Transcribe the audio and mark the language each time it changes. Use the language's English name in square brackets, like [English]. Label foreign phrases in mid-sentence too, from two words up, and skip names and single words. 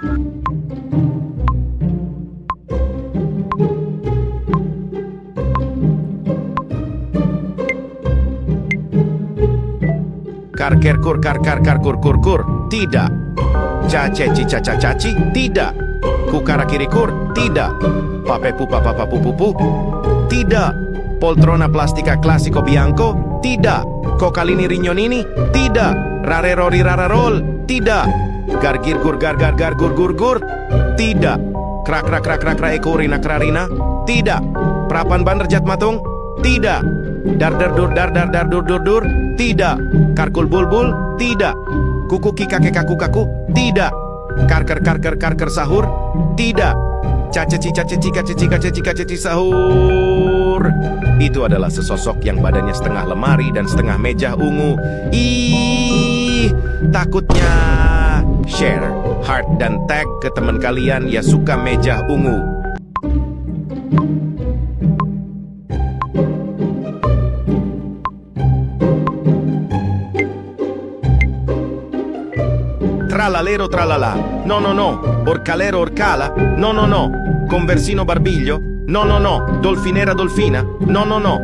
[Italian] Kar kur kar kar kar kur kur kur, tidak. Caci caca caci, tidak. Kukara kiri kur, tidak. Pape pupa papa pupu, tidak. Poltrona plastica classico bianco, [Indonesian] tidak. Cocalini rignonini, tidak. Rare rori rara roll, tidak. Gargir gur gar gar gar gur gur gur, tidak. Krak krak krak krak krak ekorina krarina, tidak. Prapan bandar jat matung, tidak. Dar dar dur dar dar dar dur dur dur, tidak. Karkul bulbul, tidak. Kuku kikake kaku kaku, tidak. Karker karker karker sahur, tidak. Caci caci caci caci caci sahur. Itu adalah sesosok yang badannya setengah lemari dan setengah meja ungu. Ih, takutnya. Share, heart, dan tag ke teman kalian yang suka meja ungu. [Italian] Tralalero tralala, no no no, orcalero orcala, no no no, conversino barbiglio, no no no, dolfinera dolfina, no no no,